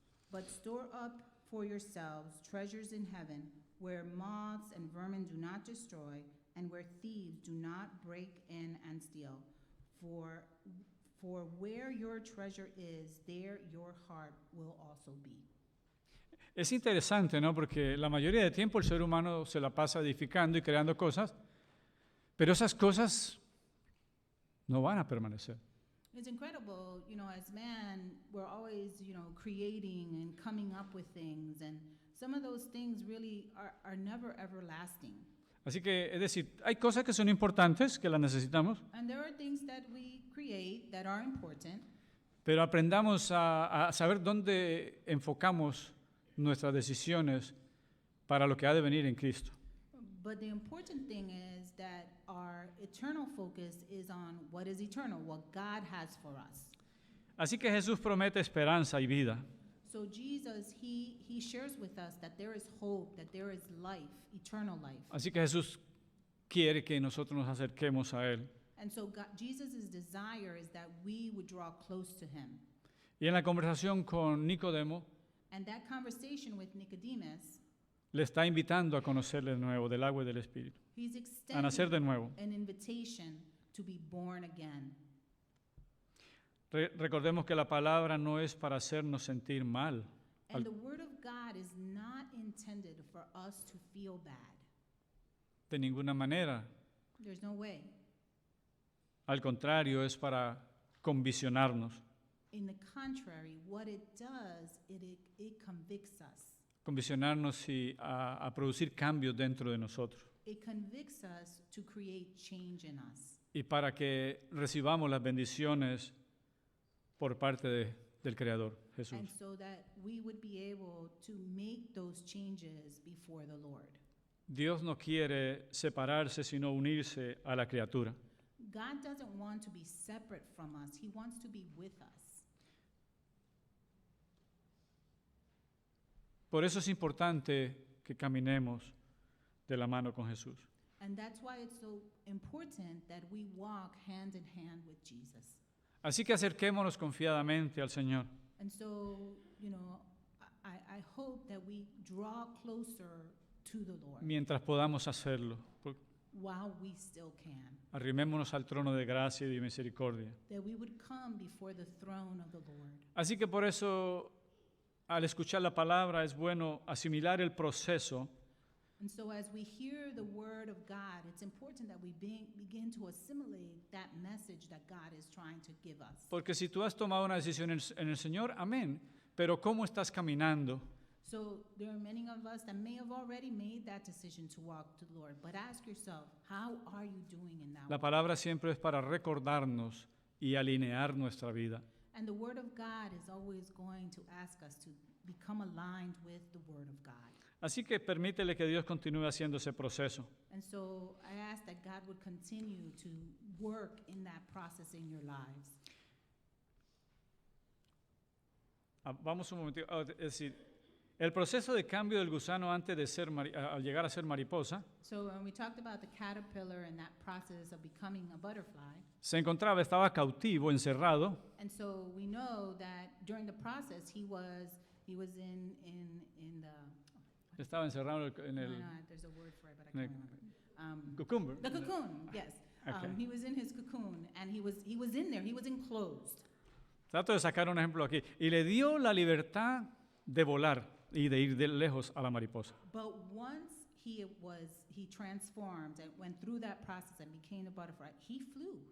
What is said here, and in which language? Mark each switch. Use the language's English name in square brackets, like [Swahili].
[English] But store up for yourselves treasures in heaven, where moths and vermin do not destroy, and where thieves do not break in and steal. For where your treasure is, there your heart will also be. [Spanish] Es interesante, ¿no? Porque la mayoría del tiempo el ser humano se la pasa edificando y creando cosas, pero esas cosas no van a permanecer. [English] It's incredible, as man, we're always, creating and coming up with things, and some of those things really are never everlasting. [Spanish] Así que, es decir, hay cosas que son importantes, que las necesitamos, [English] And there are things that we create that are important, [Spanish] pero aprendamos a saber dónde enfocamos nuestras decisiones para lo que ha de venir en Cristo. [English] but the important thing is that our eternal focus is on what is eternal, what God has for us. [Spanish] Así que Jesús promete esperanza y vida. [English] So Jesus, he shares with us that there is hope, that there is life, eternal life. [Spanish] Así que Jesús quiere que nosotros nos acerquemos a Él. [English] And so Jesus' desire is that we would draw close to him. [Spanish] Y en la conversación con Nicodemo, [English] And that conversation with Nicodemus, [Spanish] le está invitando a conocerle de nuevo del agua y del Espíritu. [English] He's [Spanish] a nacer de [English] extending [Spanish] nuevo. [English] an invitation to be born again. [Spanish] Recordemos que la palabra no es para hacernos sentir mal. [English] And the word of God is not intended for us to feel bad. [Spanish] De ninguna manera. [English] There's no way. [Spanish] Al contrario, es para conviccionarnos. [English] In the contrary, what it does, it convicts us. [Spanish] Conviccionarnos y a producir cambios dentro de nosotros. [English] It convicts us to create change in us. [Spanish] Y para que recibamos las bendiciones por parte del Creador, Jesús. [English] And so that we would be able to make those changes before the Lord. [Spanish] Dios no quiere separarse, sino unirse a la criatura. [English] God doesn't want to be separate from us. He wants to be with us. [Spanish] Por eso es importante que caminemos de la mano con Jesús. [English] And that's why it's so important that we walk hand in hand with Jesus. [Spanish] Así que acerquémonos confiadamente al Señor. [English] And so, I hope that we draw closer to the Lord [Spanish] Mientras podamos hacerlo, [English] while we still can. [Spanish] arrimémonos al trono de gracia y de misericordia. [English] That we would come before the throne of the Lord. [Spanish] Así que por eso, al escuchar la palabra, es bueno asimilar el proceso [English] And so as we hear the word of God, it's important that we begin to assimilate that message that God is trying to give us. [Spanish] porque si tú has tomado una decisión en el Señor, amén, pero ¿cómo estás caminando? [English] So there are many of us that may have already made that decision to walk to the Lord, but ask yourself, how are you doing in that [Spanish] La [English] walk? [Spanish] palabra siempre es para recordarnos y alinear nuestra vida. [English] And the word of God is always going to ask us to become aligned with the word of God. [Spanish] Así que permítele que Dios continúe haciendo ese proceso. [English] And so I ask that God would continue to work in that process in your lives. [Spanish] Vamos un momentito, es decir, el proceso de cambio del gusano antes de ser al llegar a ser mariposa [English] So when we talked about the caterpillar and that process of becoming a butterfly, [Spanish] estaba cautivo, encerrado, [English] and so we know that during the process he was in the [Spanish] estaba encerrado en el [English] there's a word for it, but I [Spanish] en el [English] can't remember. cucumber. The cocoon, yes. Okay. He was in his cocoon, and he was in there. He was enclosed. [Spanish] Trato de sacar un ejemplo aquí. Y le dio la libertad de volar y de ir de lejos a la mariposa. [English] But once he transformed and went through that process and became a butterfly, he flew.